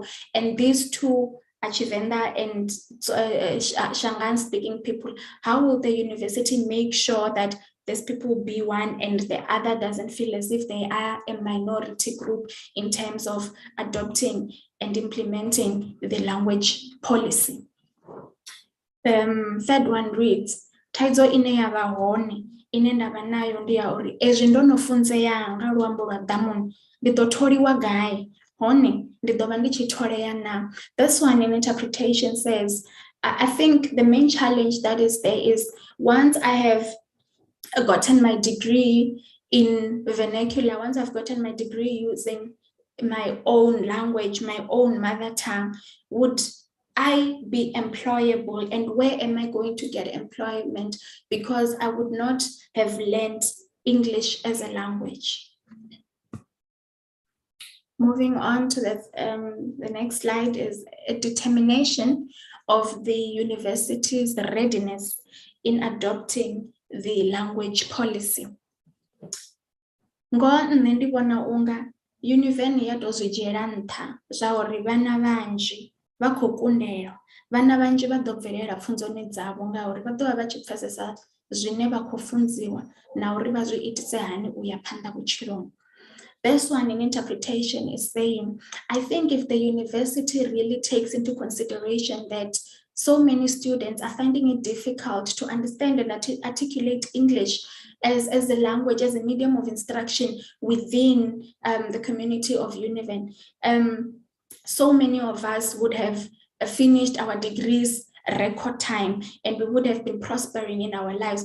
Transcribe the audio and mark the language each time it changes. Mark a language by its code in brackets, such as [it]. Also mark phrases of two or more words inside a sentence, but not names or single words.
[en] And these two Achivenda and Shangaan speaking people, how will the university make sure that these people be one and the other doesn't feel as if they are a minority group in terms of adopting and implementing the language policy? Third one reads, [ve] thaidzo ine yavha hone ine ndavha nayo ndi ya uri ezwi ndo no funzea nga luambo lwa ḓamuni ndi ḓo tholiwa gai hone ndi ḓo vha ndi tshi tholea na. [en] This one in interpretation says, I think the main challenge that is there is once I have gotten my degree in vernacular, once I've gotten my degree using my own language, my own mother tongue, would I be employable, and where am I going to get employment? Because I would not have learned English as a language. Moving on to the next slide is a determination of the university's readiness in adopting the language policy. [ve] Ngoho nṋe ndi vhona unga Univen ya tou zwi dzhiela nṱha zwa uri vhana vhanzhi vha khou kundelwa, vhana vhanzhi vha ḓo bvelela pfunzoni dzavho ngauri vha ḓovha vha tshi pfesesa zwine vha khou funziwa na uri vha zwi itise hani u ya phanḓa vhutshiloni. [en] This one in interpretation is saying, I think if the university really takes into consideration that so many students are finding it difficult to understand and articulate English as a language, as a medium of instruction within the community of Univen, so many of us would have finished our degrees record time and we would have been prospering in our lives.